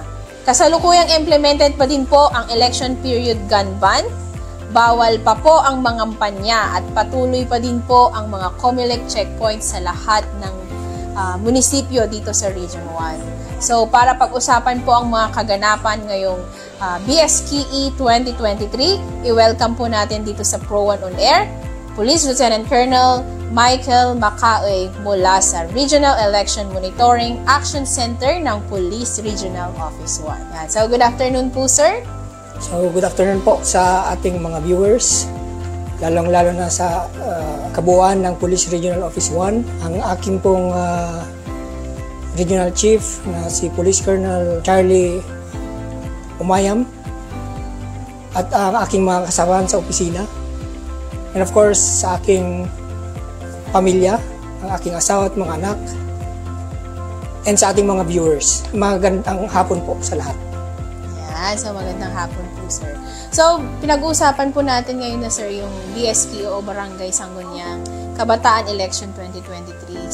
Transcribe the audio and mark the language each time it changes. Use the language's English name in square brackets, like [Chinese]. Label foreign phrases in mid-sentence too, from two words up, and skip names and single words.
[Filipino] Kasalukuyang implemented pa din po ang [English] election period gun ban, [Filipino] bawal pa po ang mangampanya at patuloy pa din po ang mga COMELEC checkpoints sa lahat ng munisipyo dito sa Region 1. So para pag-usapan po ang mga kaganapan ngayong BSKE 2023, i-welcome po natin dito sa Pro One on Air, Police Lieutenant Colonel Michael Macaoy mula sa Regional Election Monitoring Action Center ng Police Regional Office 1. Yan. [English] So, good afternoon po, sir. [Filipino] So, [English] good afternoon [Filipino] po sa ating mga viewers, lalong-lalo na sa kabuuan ng Police Regional Office 1. Ang aking pong Regional Chief na si Police Colonel Charlie Umayam at ang aking mga kasamahan sa opisina. [English] And of course, [Filipino] sa aking pamilya, ang aking asawa at mga anak, and sa ating mga viewers. Magandang hapon po sa lahat. Yan, so magandang hapon po, sir. So, pinag-uusapan po natin ngayon na, sir, yung BSKE o Barangay Sangguniang Kabataan Election 2023.